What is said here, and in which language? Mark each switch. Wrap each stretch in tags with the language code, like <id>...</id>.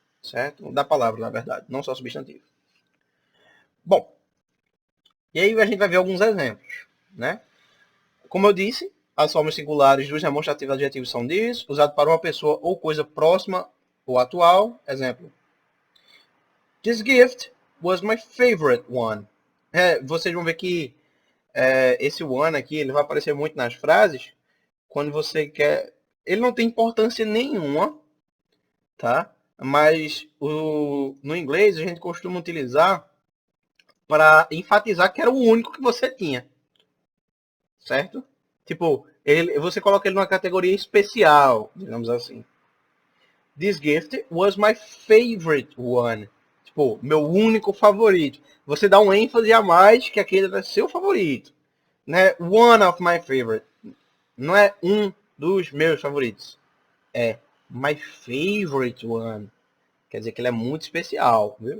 <pt>Certo? Da palavra, na verdade. Não só substantivo. Bom. E aí a gente vai ver alguns exemplos. Né? Como eu disse, as formas singulares dos demonstrativos adjetivos são this, usado para uma pessoa ou coisa próxima ou atual. Exemplo.</pt> <en>This gift was my favorite one.</en> <pt>Vocês vão ver que esse one aqui ele vai aparecer muito nas frases quando você quer. Ele não tem importância nenhuma, tá? Mas no inglês a gente costuma utilizar para enfatizar que era o único que você tinha, certo? Tipo, você coloca ele numa categoria especial, digamos assim.</pt> <en>This gift was my favorite one.</en> <pt>Tipo, meu único favorito. Você dá um ênfase a mais que aquele é seu favorito. Né?</pt> <en>One of my favorite.</en> <pt>Não é um dos meus favoritos. É</pt> <en>my favorite one.</en> <pt>Quer dizer que ele é muito especial. Viu?</pt>